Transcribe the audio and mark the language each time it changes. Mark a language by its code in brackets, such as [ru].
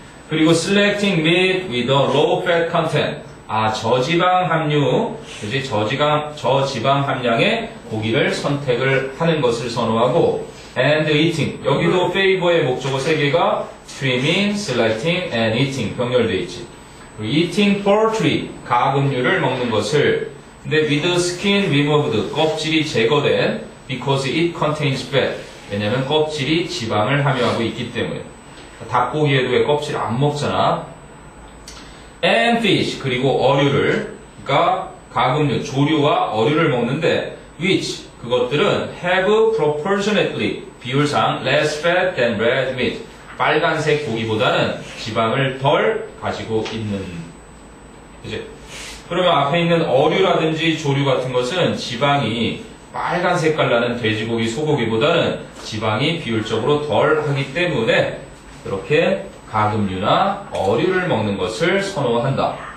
[en] 그리고 selecting meat with a low fat content. [ko] 저지방 함유, 그지? 저지방 함량의 고기를 선택을 하는 것을 선호하고, [en] and eating. [ko] 여기도 favor의 목적어 3개가 [en] trimming, selecting, and eating [ko] 병렬되어 있지. [en] eating poultry, [ko] 가금류를 먹는 것을, 근데 [en] with skin removed, [ko] 껍질이 제거된, [en] because it contains fat. [ko] 왜냐면 껍질이 지방을 함유하고 있기 때문에. 닭고기에도 왜 껍질 안 먹잖아. [en] and fish, [ko] 그리고 어류를, 그러니까 가금류, 조류와 어류를 먹는데, [en] which, [ko] 그것들은 [en] have proportionately, [ko] 비율상 [en] less fat than red meat. [ko] 빨간색 고기보다는 지방을 덜 가지고 있는. 그치? 그러면 앞에 있는 어류라든지 조류 같은 것은 지방이 빨간 색깔 나는 돼지고기, 소고기보다는 지방이 비율적으로 덜 하기 때문에 그렇게 가금류나 어류를 먹는 것을 선호한다.